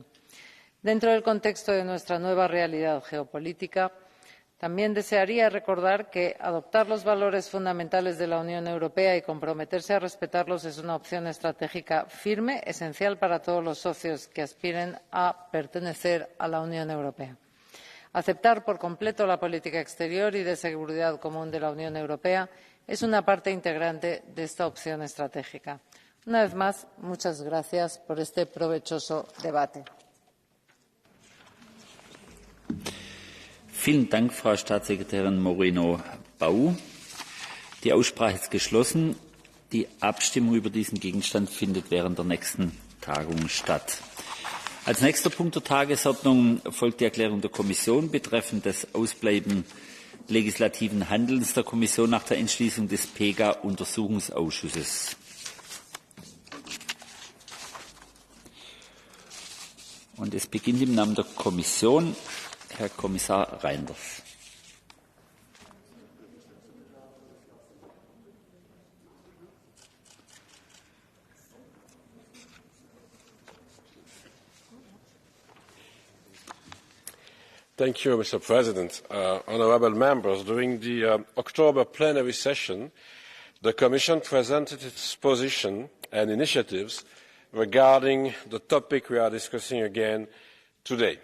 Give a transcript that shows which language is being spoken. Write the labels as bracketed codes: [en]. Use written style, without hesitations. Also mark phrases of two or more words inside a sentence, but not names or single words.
[es] Dentro del contexto de nuestra nueva realidad geopolítica, también desearía recordar que adoptar los valores fundamentales de la Unión Europea y comprometerse a respetarlos es una opción estratégica firme, esencial para todos los socios que aspiren a pertenecer a la Unión Europea. Aceptar por completo la política exterior y de seguridad común de la Unión Europea es una parte integrante de esta opción estratégica. Una vez más, muchas gracias por este provechoso debate. [de] Vielen Dank, Frau Staatssekretärin Moreno-Bau. Die Aussprache ist geschlossen. Die Abstimmung über diesen Gegenstand findet während der nächsten Tagung statt. Als nächster Punkt der Tagesordnung folgt die Erklärung der Kommission betreffend das Ausbleiben legislativen Handelns der Kommission nach der Entschließung des PEGA-Untersuchungsausschusses. Und es beginnt im Namen der Kommission Herr Kommissar Reynders. [en] Thank you, Mr. President. Honourable members, during the October plenary session, the Commission presented its position and initiatives regarding the topic we are discussing again today.